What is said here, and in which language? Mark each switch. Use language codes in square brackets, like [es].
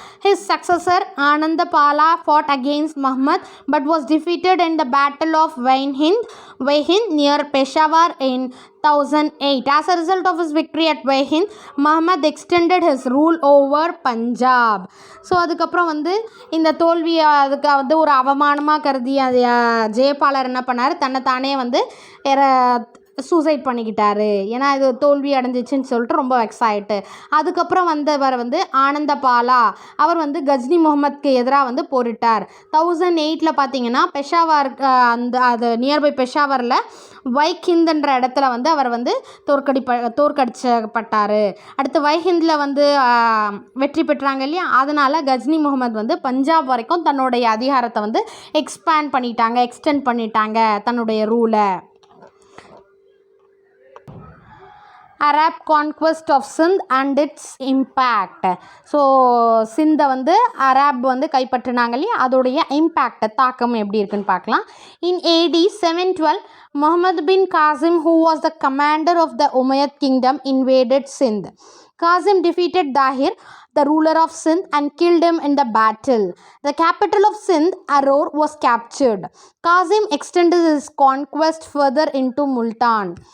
[en] His successor Anandapala fought against Muhammad but was defeated in the Battle of Waihind near Peshawar in 1008. As a result of his victory at Waihind, Muhammad extended his rule over Punjab. [ta] So அதுக்கப்புறம் வந்து இந்த தோல்வியை அதுக்கு வந்து ஒரு அவமானமாக கருதி ஜெயபாலர் என்ன பண்ணார், தன்னை தானே வந்து சூசைட் பண்ணிக்கிட்டாரு. ஏன்னா இது தோல்வி அடைஞ்சிச்சுன்னு சொல்லிட்டு ரொம்ப வெக்ஸ் ஆகிட்டு. அதுக்கப்புறம் வந்தவர் வந்து ஆனந்தபாலா, அவர் வந்து கஜ்னி முகமதுக்கு எதிராக வந்து போரிட்டார். 1008 பார்த்தீங்கன்னா பெஷாவர், அது நியர்பை பெஷாவரில் வைஹிந்துன்ற இடத்துல வந்து அவர் வந்து தோற்கடிச்சப்பட்டார். அடுத்து வைஹிந்தில் வந்து வெற்றி பெற்றாங்க இல்லையா, அதனால் கஜ்னி முகமது வந்து பஞ்சாப் வரைக்கும் தன்னுடைய அதிகாரத்தை வந்து எக்ஸ்டெண்ட் பண்ணிட்டாங்க தன்னுடைய ரூலை. [en] Arab conquest of Sindh and its impact. [ta] So சிந்தை வந்து அரேப் வந்து கைப்பற்றினாங்க இல்லையா, அதோடைய இம்பேக்ட் தாக்கம் எப்படி இருக்குன்னு பார்க்கலாம். [en] In AD 712 Muhammad bin Qasim, who was the commander of the Umayyad kingdom, invaded Sindh. Qasim defeated Dahir, the ruler of Sindh, and killed him in the battle. The capital of Sindh, Aror, was captured. Qasim extended his conquest further into Multan.